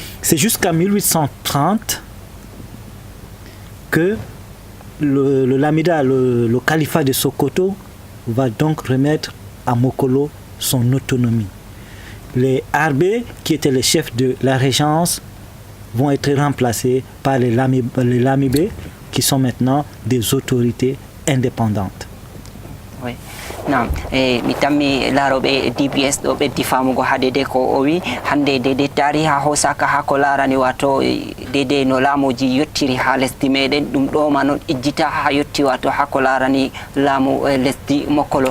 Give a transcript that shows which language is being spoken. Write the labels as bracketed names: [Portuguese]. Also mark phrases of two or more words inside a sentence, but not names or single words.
[French] C'est jusqu'à 1830 que le Lamida, le califat de Sokoto, va donc remettre à Mokolo son autonomie. Les Arbé, qui étaient les chefs de la régence, vont être remplacés par les Lamibé, qui sont maintenant des autorités indépendantes. Oui. [Fula] Naam, mi tammi laaroɓe DBS ɗo ɓeddi famugo haadede ko o wi hande dede tariha hosaka ha ko larani wato dede no laamuji yettiri ha lesdi meɗen ɗum ɗoma noon ijjita ha yetti wato ha ko larani laamu lesdi Mokolo.